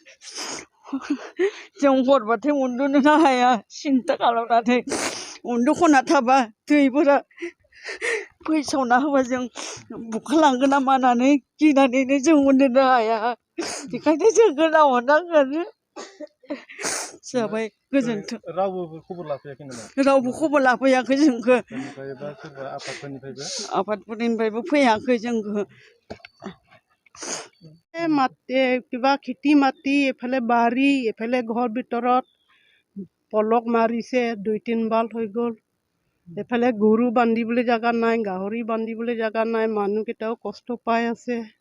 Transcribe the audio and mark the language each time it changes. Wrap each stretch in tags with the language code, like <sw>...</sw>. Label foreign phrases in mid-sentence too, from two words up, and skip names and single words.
<brx>जों हरबाथाय उन्दुनोनो हाया सिन्था खालामनानै उन्दुख'ना थाबा दैफोरा फैसावना होबा जों बुखारलांगोन ना मानानै गिनानैनो जों उन्दुनो हाया बेखायनो जों गोनांहरनांगोन जाबाय गोजोन्थों रावबो खबर लाफैयाखै जोंखौ आफादफोरनिफ्रायबो फैयाखै जोंखौ</brx> <as>কিবা খেতি মাটি এফালে বাৰী এফালে ঘৰ ভিতৰত পলক মাৰিছে 2-3 বাল হৈ গ'ল এফালে গৰু বান্ধিবলৈ জাগা নাই গাহৰি বান্ধিবলৈ জাগা নাই মানুহকেইটাও কষ্ট পাই আছে</as>